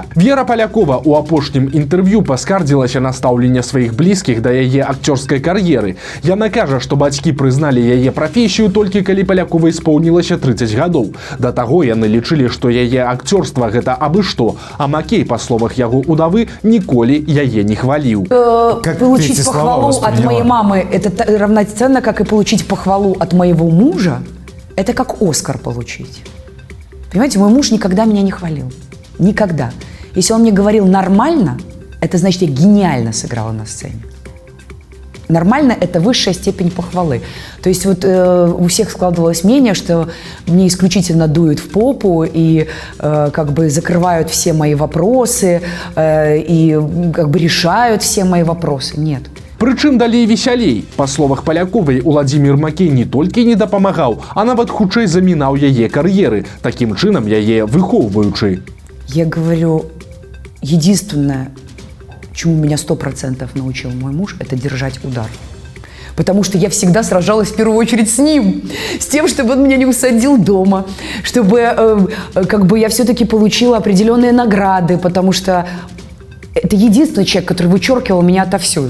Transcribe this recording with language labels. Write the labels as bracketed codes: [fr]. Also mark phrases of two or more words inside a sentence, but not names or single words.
[be] Вера Палякова у апошнім інтэрв'ю паскардзілася на стаўленне сваіх блізкіх да яе акцёрскай кар'еры. Яна кажа, што бацькі прызналі яе прафесію толькі калі Паляковай споўнілася 30 гадоў. Да таго яны лічылі, што яе акцёрства гэта абы што, а Макей, па словах яго удавы, ніколі яе не хваліў. [ru] Получить похвалу от моей мамы – это равноценно, как и получить похвалу от моего мужа. Это как Оскар получить. Понимаете, мой муж никогда меня не хвалил. Никогда. Если он мне говорил «нормально», это значит, я гениально сыграла на сцене. Нормально – это высшая степень похвалы. То есть вот у всех складывалось мнение, что мне исключительно дуют в попу и как бы закрывают все мои вопросы и как бы решают все мои вопросы. Нет. [be] Прычым далей весялей. Па словах Паляковай, Владзімір Макей не толькі не дапамагаў, а нават хутчэй замінаў яе кар'еры, такім чынам яе выхоўваючы. [ru] Я говорю, единственное, чему меня 100% научил мой муж, это держать удар. Потому что я всегда сражалась в первую очередь с ним, с тем, чтобы он меня не усадил дома, чтобы как бы я все-таки получила определенные награды, потому что это единственный человек, который вычеркивал меня отовсюду.